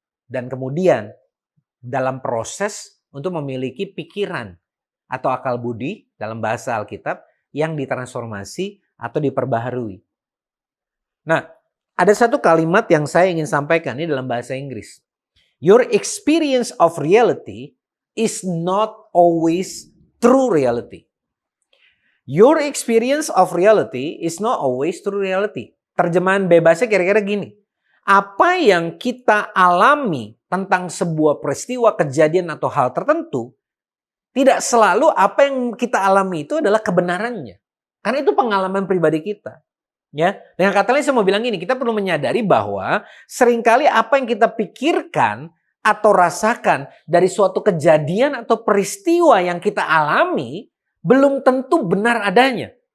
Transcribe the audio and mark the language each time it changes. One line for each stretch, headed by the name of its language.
Indonesian: Dan kemudian dalam proses untuk memiliki pikiran atau akal budi dalam bahasa Alkitab yang ditransformasi atau diperbaharui. Nah, ada satu kalimat yang saya ingin sampaikan ini dalam bahasa Inggris.
English: Your experience of reality is not always true reality. Your experience of reality is not always true reality.
Indonesian: Terjemahan bebasnya kira-kira gini. Apa yang kita alami tentang sebuah peristiwa, kejadian atau hal tertentu tidak selalu apa yang kita alami itu adalah kebenarannya. Karena itu pengalaman pribadi kita. Ya, dengan kata lain saya mau bilang gini, kita perlu menyadari bahwa seringkali apa yang kita pikirkan atau rasakan dari suatu kejadian atau peristiwa yang kita alami belum tentu benar adanya.